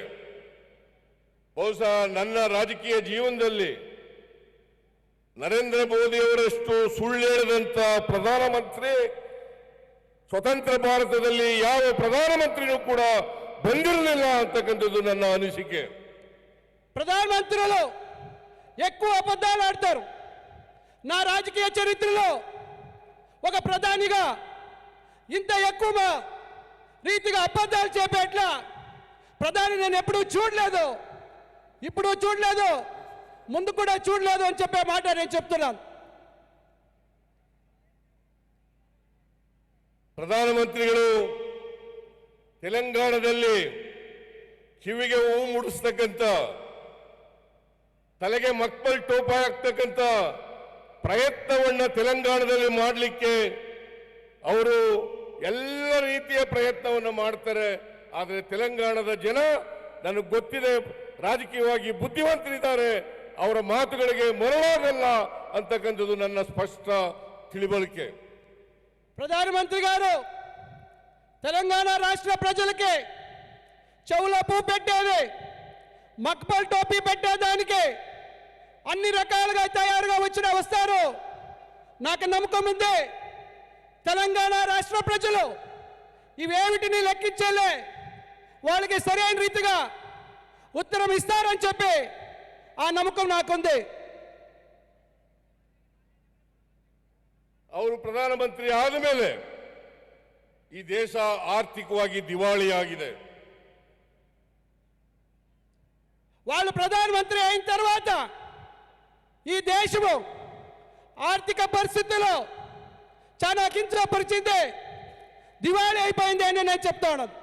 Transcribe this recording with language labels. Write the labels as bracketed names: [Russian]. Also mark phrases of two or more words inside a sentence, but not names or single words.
[Kannada] ಬಹುಶಃ ನನ್ನ ರಾಜಕೀಯ ಜೀವನದಲ್ಲಿ ನರೇಂದ್ರ ಮೋದಿ ಅವರಷ್ಟು ಸುಳ್ಳು ಹೇಳಿದಂತ ಪ್ರಧಾನಮಂತ್ರಿ ಸ್ವತಂತ್ರ ಭಾರತದಲ್ಲಿ ಯಾವ ಪ್ರಧಾನಮಂತ್ರಿನೂ ಕೂಡ ಬಂದಿರಲಿಲ್ಲ ಅಂತಕ್ಕಂಥದ್ದು ನನ್ನ ಅನಿಸಿಕೆ. [Telugu] ప్రధానమంత్రులు ఎక్కువ అబద్ధాలు ఆడతారు. నా రాజకీయ చరిత్రలో ఒక ప్రధానిగా ఇంత ఎక్కువ రీతిగా అబద్ధాలు చెప్పేట్ల ప్రధాని నేను ఎప్పుడూ చూడలేదు, ఇప్పుడు చూడలేదు, ముందు కూడా చూడలేదు అని చెప్పే మాట నేను చెప్తున్నాను. [Kannada] ಪ್ರಧಾನಮಂತ್ರಿಗಳು ತೆಲಂಗಾಣದಲ್ಲಿ ಕಿವಿಗೆ ಹೂವು ಮುಡಿಸ್ತಕ್ಕಂಥ, ತಲೆಗೆ ಮಕ್ಕಳು ಟೋಪ ಹಾಕ್ತಕ್ಕಂಥ ಪ್ರಯತ್ನವನ್ನ ತೆಲಂಗಾಣದಲ್ಲಿ ಮಾಡಲಿಕ್ಕೆ ಅವರು ಎಲ್ಲ ರೀತಿಯ ಪ್ರಯತ್ನವನ್ನು ಮಾಡ್ತಾರೆ. ಆದರೆ ತೆಲಂಗಾಣದ ಜನ ನನಗೆ ಗೊತ್ತಿದೆ, ರಾಜಕೀಯವಾಗಿ ಬುದ್ಧಿವಂತರಿದ್ದಾರೆ, ಅವರ ಮಾತುಗಳಿಗೆ ಮರಳೋದಲ್ಲ ಅಂತಕ್ಕಂಥದ್ದು ನನ್ನ ಸ್ಪಷ್ಟ ತಿಳಿವಳಿಕೆ. [Telugu] ప్రధానమంత్రి గారు తెలంగాణ రాష్ట్ర ప్రజలకి చెవులో పూ పెట్టేది, మక్బల్ టోపీ పెట్టేదానికి అన్ని రకాలుగా తయారుగా వస్తారు. నాకు నమ్మకం ఉంది, తెలంగాణ రాష్ట్ర ప్రజలు ఇవేమిటిని లెక్కించలే, వాళ్ళకి సరైన రీతిగా ఉత్తరం ఇస్తారని చెప్పి ఆ నమ్మకం నాకుంది. [Kannada] ಅವರು ಪ್ರಧಾನಮಂತ್ರಿ ಆದ ಮೇಲೆ ಈ ದೇಶ ಆರ್ಥಿಕವಾಗಿ ದಿವಾಳಿಯಾಗಿದೆ. [Telugu] వాళ్ళు ప్రధానమంత్రి అయిన తర్వాత ఈ దేశము ఆర్థిక పరిస్థితుల్లో చాలా కించపరిచింది, దివాళీ అయిపోయింది అని నేను చెప్తా ఉన్నాను.